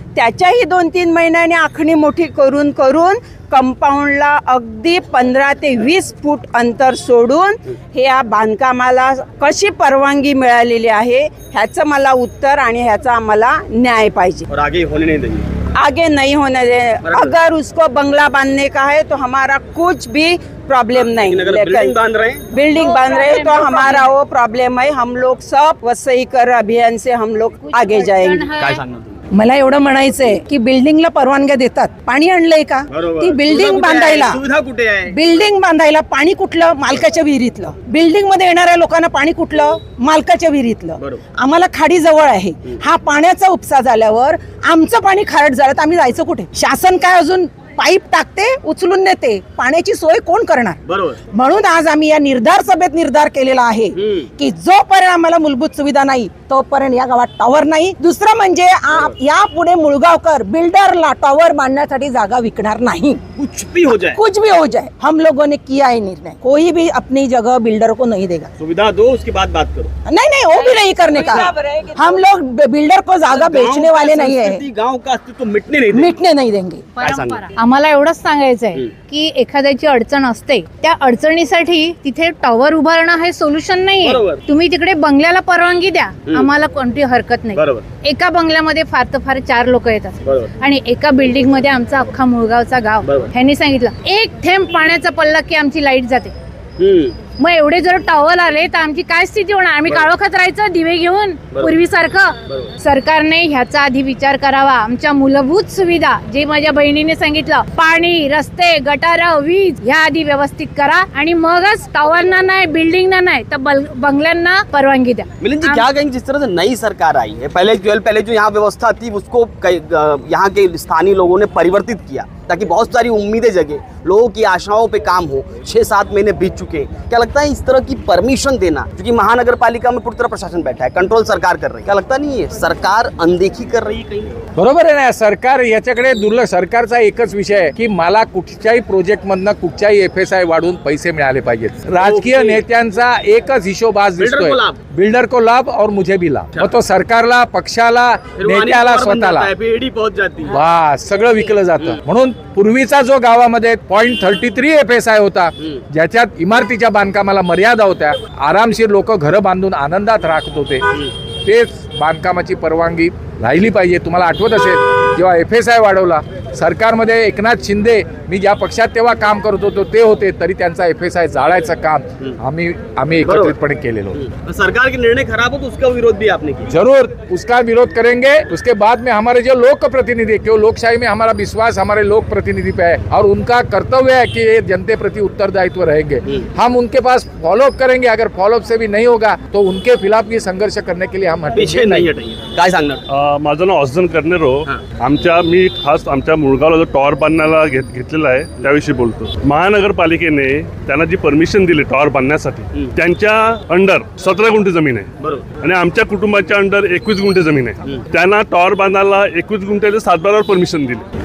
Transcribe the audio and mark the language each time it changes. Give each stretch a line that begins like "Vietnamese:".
Marathi: त्याच्याही 2-3 महिन्याने आखणी मोठी करून कंपाऊंडला अगदी 15 ते 20 फूट अंतर सोडून हे या बांधकामाला कशी परवानगी मिळालेली आहे ह्याचं मला उत्तर आणि ह्याचा आम्हाला न्याय पाहिजे.
Hindi: और आगे होने नहीं देंगे. आगे नहीं होने दे. अगर उसको बंगला बांधने का है तो हमारा कुछ भी प्रॉब्लम नहीं. बिल्डिंग बांध रहे हैं तो हमारा वो प्रॉब्लम है. हम लोग सब वसईकर अभियान से हम लोग आगे जाएंगे.
Marathi: काय सांगणार? मला एवढं म्हणायचंय की बिल्डिंगला परवानग्या देतात, पाणी आणलंय का? ती बिल्डिंग बांधायला, सुविधा कुठे आहे? बिल्डिंग बांधायला पाणी कुठलं? मालकाच्या विहिरीतलं. बिल्डिंग मध्ये येणाऱ्या लोकांना पाणी कुठलं? मालकाच्या विहिरीतलं. आम्हाला खाडी जवळ आहे. हा पाण्याचा उपसा झाल्यावर आमचं पाणी खारट झालं तर आम्ही जायचं कुठे? शासन काय अजून पाईप टाकते, उचलून नेते. पाण्याची सोय कोण करणार? म्हणून आज आम्ही या निर्धार सभेत निर्धार केलेला आहे की जोपर्यंत आम्हाला मूलभूत सुविधा नाही तोपर्यंत या गावात टॉवर नाही. दुसरं म्हणजे यापुढे मुळगावकर बिल्डरला टॉवर बांधण्यासाठी जागा विकणार नाही.
Hindi: कुछ भी हो जाए हम लोगों ने किया है निर्णय, कोई भी अपनी जगह बिल्डर को नहीं देगा. सुविधा दो उसके बाद बात करो. नहीं वो भी नहीं करने का. हम लोग बिल्डर को जागा बेचने वाले नहीं है. गाँव का अस्तित्व मिटने नहीं देंगे.
Marathi: आम्हाला एवढंच सांगायचं आहे की एखाद्याची अडचण असते त्या अडचणीसाठी तिथे टॉवर उभारणं हे सोल्युशन नाहीये. तुम्ही तिकडे बंगल्याला परवानगी द्या, आम्हाला कोणती हरकत नाही. एका बंगल्यामध्ये फार तर फार 4 लोक येतात आणि एका बिल्डिंग मध्ये आमचा अख्खा मुळगावचा गाव. ह्यांनी सांगितलं 1 थेंब पाण्याचा पडला की आमची लाईट जाते. मग एवढे जर टॉवर आले तर आमची काय स्थिती होणार? आम्ही काळोखात राहायचं दिवे घेऊन पूर्वीसारखं? सरकारने ह्याचा आधी विचार करावा. आमच्या मूलभूत सुविधा जे माझ्या बहिणीने सांगितलं, पाणी, रस्ते, गटार, वीज ह्या आधी व्यवस्थित करा आणि मगच टॉवरना नाही, बिल्डिंगना नाही तर बंगल्यांना परवानगी द्या.
Hindi: मिलिंद जी क्या कहेंगे जिस तरह से नई सरकार आई है, पहले जो यहाँ व्यवस्था थी उसको यहाँ के स्थानीय लोगों ने परिवर्तित किया ताकि बहुत सारी उम्मीदें जगे, लोगों की आशाओं पे काम हो. 6-7 महीने बीत चुके हैं. क्या लगता है इस तरह की परमिशन देना, क्योंकि महानगर पालिका में पूरी तरह प्रशासन बैठा है, कंट्रोल सरकार कर रही है, क्या लगता नहीं है सरकार अनदेखी कर रही है कहीं?
Marathi: बरोबर आहे ना, सरकार याच्याकडे दुर्लक्ष. सरकारचा एकच विषय आहे की मला कुठच्याही प्रोजेक्ट मधनं कुठच्याही FSI वाढवून पैसे मिळाले पाहिजेत. राजकीय नेत्यांचा एकच हिशोब आज दिसतोय,
Hindi: बिल्डर को लाभ और मुझे भी लाभ.
Marathi: मग तो सरकारला, पक्षाला, नेत्याला, स्वतःला बस सगळं विकलं जातं. म्हणून पूर्वीचा जो गावामध्ये 0.33 FSI होता, ज्याच्यात इमारतीच्या बांधकामाला मर्यादा होत्या, आरामशीर लोक घरं बांधून आनंदात राहत होते, तेच बांधकामाची परवानगी राहिली पाहिजे. तुम्हाला आठवत असेल जेव्हा FSI वाढवला सरकारमध्ये एकनाथ शिंदे, मी ज्या पक्षात तेव्हा काम करत होतो ते होते, तरी त्यांचा FSI जाळायचं काम आम्ही एकत्रितपणे केलेलं होतं.
Hindi: सरकार के निर्णय खराब हो तो उसका विरोध भी आपने किया? जरूर उसका विरोध करेंगे. उसके बाद में हमारे जो लोक प्रतिनिधि, क्यों लोकशाही में हमारा विश्वास हमारे लोक प्रतिनिधि पे है और उनका कर्तव्य है कि ये जनते प्रति उत्तरदायित्व रहेंगे. हम उनके पास फॉलोअप करेंगे. अगर फॉलोअप से भी नहीं होगा तो उनके खिलाफ भी संघर्ष करने के लिए हम पीछे नहीं हटेंगे.
Marathi: काय सांगणार? माझं नाव अफजल कर्नेरो. मी खास आमच्या मुळगावला जो टॉवर बांधण्याला घेतलेला आहे त्याविषयी बोलतो. महानगरपालिकेने त्यांना जी परमिशन दिली टॉवर बांधण्यासाठी, त्यांच्या अंडर 17 गुंठे जमीन आहे आणि आमच्या कुटुंबाच्या अंडर 21 गुंठे जमीन आहे. त्यांना टॉवर बांधायला 21 गुंठ्याच्या 7/12 परमिशन दिली.